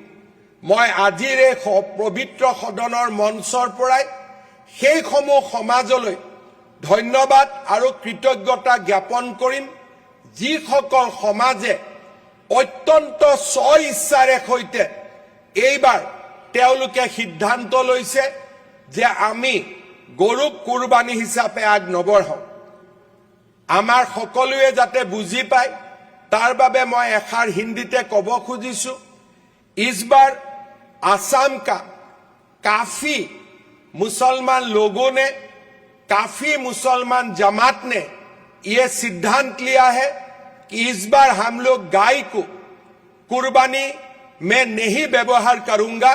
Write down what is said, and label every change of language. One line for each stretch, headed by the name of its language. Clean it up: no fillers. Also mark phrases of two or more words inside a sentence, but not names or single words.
Assamese: মই আজিৰ এই পবিত্ৰ সদনৰ মঞ্চৰ পৰাই সেইসমূহ সমাজলৈ ধন্যবাদ আৰু কৃতজ্ঞতা জ্ঞাপন কৰিম যিসকল সমাজে অত্যন্ত স্ব-ইচ্ছাৰে সৈতে এইবাৰ তেওঁলোকে সিদ্ধান্ত লৈছে যে আমি গৰুক কুরবানি হিচাপে আগ নবঢ়াওঁ। আমাৰ সকলোৱে যাতে বুজি পায় তাৰ বাবে মই এষাৰ হিন্দীতে ক'ব খুজিছো,
Hindi: इस बार आसाम का काफी मुसलमान लोगों ने, काफी मुसलमान जमात ने यह सिद्धांत लिया है कि इस बार हम लोग गाय को कुर्बानी में नहीं व्यवहार करूंगा।